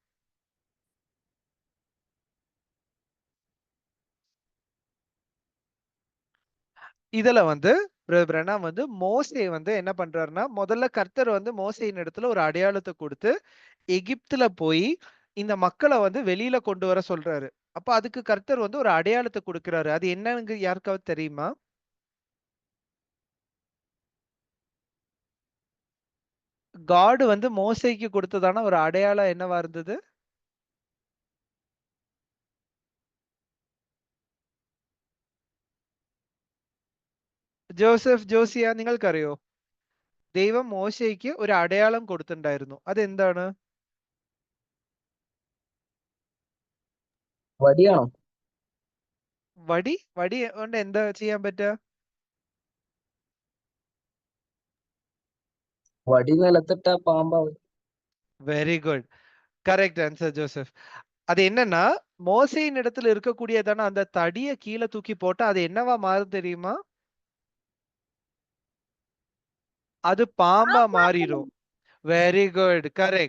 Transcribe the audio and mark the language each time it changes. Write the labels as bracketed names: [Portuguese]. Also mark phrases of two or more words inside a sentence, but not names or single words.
[Tamil] இதுல வந்து பிரதர் பிரணாம் வந்து மோசே வந்து என்ன பண்றாருன்னா, முதல்ல கர்த்தர் வந்து மோசேயின் இடத்துல ஒரு அடையாளத்தை கொடுத்து எகிப்துல போய் இந்த மக்களை வந்து வெளியில கொண்டு வர சொல்றாரு. அப்ப அதுக்கு கர்த்தர் வந்து ஒரு அடையாளத்தை கொடுக்கிறாரு. அது என்னன்னு யாருக்காவது தெரியுமா? காட் வந்து மோசேக்கு கொடுத்ததான ஒரு அடையாளம் என்னவா இருந்தது? [Malayalam] ജോസഫ് ജോസിയ നിങ്ങൾക്കറിയോ? ദൈവം മോശയ്ക്ക് ഒരു അടയാളം കൊടുത്തിട്ടുണ്ടായിരുന്നു. അതെന്താണ്? വടിയാണോ? വടി വടി കൊണ്ട് എന്താ ചെയ്യാൻ പറ്റുക? വടി നിലത്തിട്ട പാമ്പാവും. [English] Very good. Correct answer Joseph. [Tamil] அது என்னன்னா, மோசேயின் இடத்துல இருக்கக்கூடியதான அந்த தடிய கீழே தூக்கி போட்டா அது என்னவா மாறும் தெரியுமா? அது பாம்பா மாறிடும். [English] Very good. Correct.